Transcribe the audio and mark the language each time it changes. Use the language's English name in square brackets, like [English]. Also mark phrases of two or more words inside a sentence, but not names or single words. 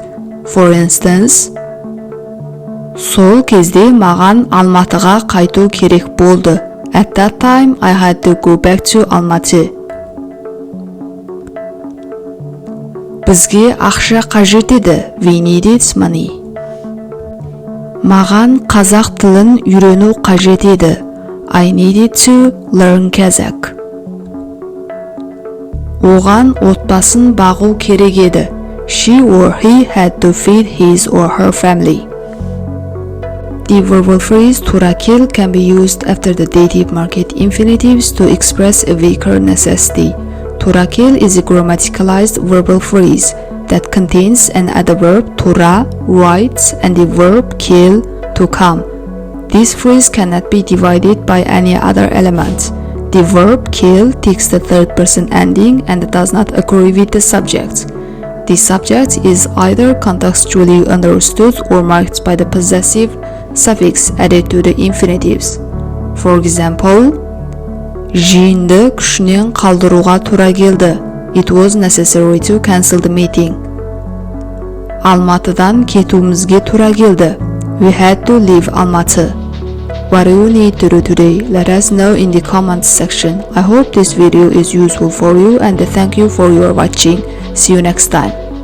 [English] For instance, [Kazakh] сол кезде маған Алматыға қайту керек болды. [English] At that time, I had to go back to Almaty. [Kazakh] Бізге ақша қажет еді. [English] We needed money. [Kazakh] Маған қазақ тілін үйрену қажет еді. [English] I needed to learn Kazakh. [Kazakh] Оған отбасын бағу керек еді. [English] She or he had to feed his or her family. The verbal phrase [Kazakh] тура кел [English] can be used after the dative market infinitives to express a weaker necessity. [Kazakh] Тура кел [English] is a grammaticalized verbal phrase that contains an adverb тура, right, and the verb кел, to come. This phrase cannot be divided by any other element. The verb кел takes the third person ending and does not agree with the subject. The subject is either contextually understood or marked by the possessive suffix added to the infinitives. For example, [Kazakh] жиынды күшінен қалдыруға тура келді. [English] It was necessary to cancel the meeting. [Kazakh] Алматыдан кетуімізге тура келді. [English] We had to leave Almaty. What do you need to do today? Let us know in the comments section. I hope this video is useful for you and thank you for your watching. See you next time.